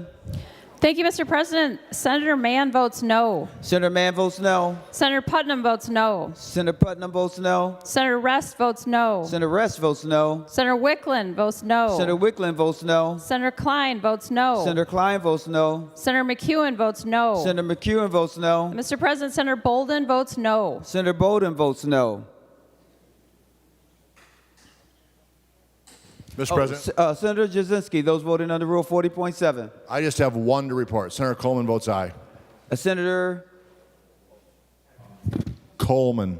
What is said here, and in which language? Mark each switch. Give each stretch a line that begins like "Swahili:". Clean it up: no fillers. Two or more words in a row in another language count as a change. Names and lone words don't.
English: Thank you, Mr. President. Senator Mann votes no. Senator Mann votes no. Senator Putnam votes no. Senator Putnam votes no. Senator Rest votes no. Senator Rest votes no. Senator Wickland votes no. Senator Wickland votes no. Senator Klein votes no. Senator Klein votes no. Senator McEwen votes no. Senator McEwen votes no. Mr. President, Senator Bolden votes no. Senator Bolden votes no. Mr. President. Senator Jasinski, those voting under Rule 40.7. I just have one to report. Senator Coleman votes aye. Senator Coleman.